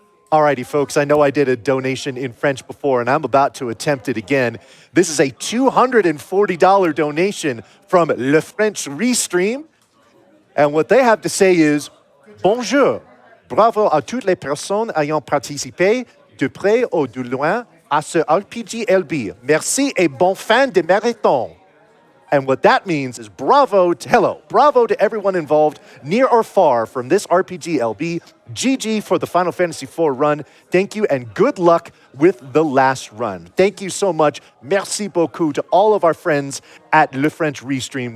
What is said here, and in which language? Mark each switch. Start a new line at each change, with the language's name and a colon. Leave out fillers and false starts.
English: Alrighty, folks, I know I did a donation in French before, and I'm about to attempt it again. This is a $240 donation from Le French Restream. And what they have to say is,
French: Bonjour, bravo à toutes les personnes ayant participé de près ou de loin à ce RPG LB. Merci et bon fin de marathon.
English: And what that means is bravo to everyone involved, near or far, from this RPG LB. GG for the Final Fantasy IV run. Thank you and good luck with the last run. Thank you so much.
French: Merci beaucoup
English: to all of our friends at Le French Restream.